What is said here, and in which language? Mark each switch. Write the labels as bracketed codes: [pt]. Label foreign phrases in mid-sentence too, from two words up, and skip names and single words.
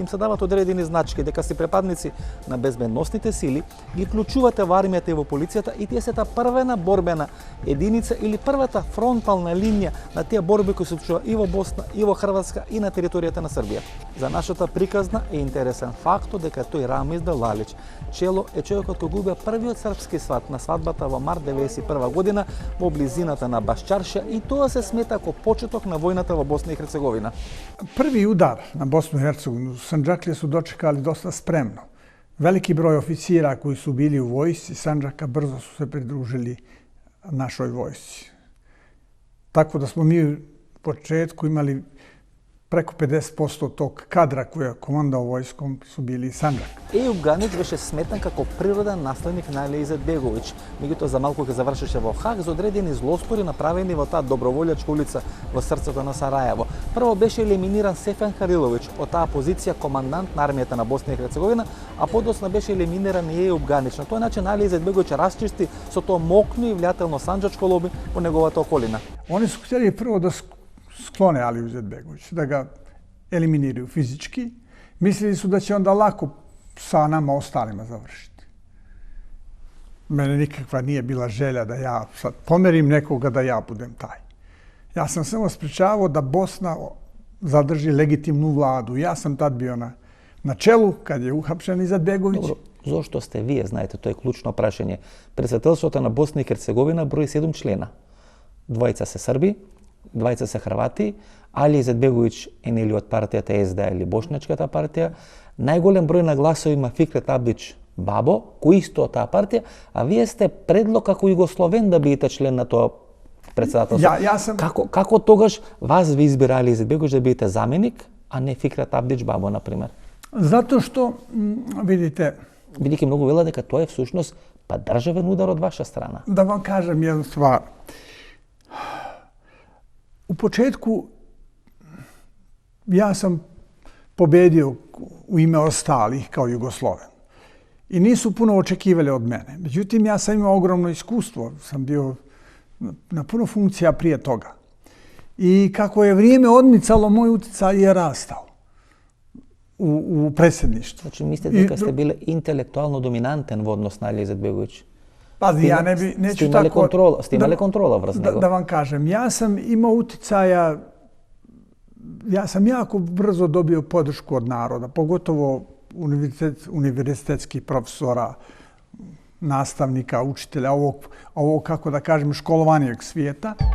[mk] Им се дават одредени значки дека си препадници на безбедносните сили, ги вклучувате во армијата и во полицијата и тие се та првена борбена единица или првата фронтална линија на тие борби кои се случува и во Босна, и во Хрватска, и на територијата на Србија. За нашата приказна е интересен фактот дека тој Рамиз Делалич Чело е човекот кој губија првиот српски сват на свадбата во март 91 година во близината на Башчарша и тоа се смета како почеток на војната во Босна и Херцеговина. [bs] Prvi udar na Bosnu i Hercegovinu Sandžaklije su dočekali dosta spremno. Veliki broj oficira koji su bili u vojsci Sandžaka brzo su se pridružili našoj vojsci. Tako da smo mi u početku imali preko 50% tog kadra koji je komandao vojskom su bili iz Sandžaka. [mk] Ејуп Ганич беше сметан како природен наследник на Али Изетбеговиќ. Меѓутоа за малку ќе завршеше во Хаг за одредени злостори направени во таа доброволјачка улица во срцето на Сараево. Прво беше елиминиран Сефен Хариловиќ од таа позиција командант на армијата на Босна и Херцеговина, а подоцна беше елиминиран и Ејуп Ганич. На тој начин Али Изетбеговиќ расчисти со тоа мокно и влијателно санџачко лоби во неговата околина. [bs] Oni su htjeli prvo da sklone Aliju Izetbegovića, da ga eliminiraju fizički. Mislili su da će onda lako sa nama ostalima završiti. Mene nikakva nije bila želja da ja sad pomerim nekoga da ja budem taj. Ja sam samo sprečavao da Bosna zadrži legitimnu vladu. Ja sam tad bio na čelu kad je uhapšen Izetbegović. [mk] Добро, зошто сте вие, знаете, тоа е клучно прашање. Председателството на Босна и Херцеговина брои 7 члена. Двајца се Срби, двајца се Хрвати, Али Изетбеговиќ е нели од партијата СДА или Бошначката партија. Најголем број на гласови има Фикрет Абдич Бабо, кој исто од таа партија, а вие сте предлог како југословен да бидете член на тоа председателство. Како тогаш вас ви избира Али Изетбеговиќ да бидете заменик, а не Фикрет Абдич Бабо, например? [bs] Zato što, vidite... [mk] Бидејќи многу вела дека тоа е всушност па државен удар од ваша страна. [bs] Da vam kažem jednu stvar. U početku ja sam pobedio u ime ostalih kao Jugosloven. I nisu puno očekivali od mene. Međutim, ja sam imao ogromno iskustvo. Sam bio na puno funkcija prije toga. I kako je vrijeme odmicalo, moj uticaj je rastao u predsjedništvu. Znači, mislite [mk] дека сте биле интелектуално доминантен во однос на Али Изетбеговиќ? [bs] Pazi, ja neću tako... Ste imali kontrola vrst nego? Da vam kažem, ja sam imao uticaja, ja sam jako brzo dobio podršku od naroda, pogotovo univerzitetskih profesora, nastavnika, učitelja, ovog, kako da kažem, školovanijeg svijeta.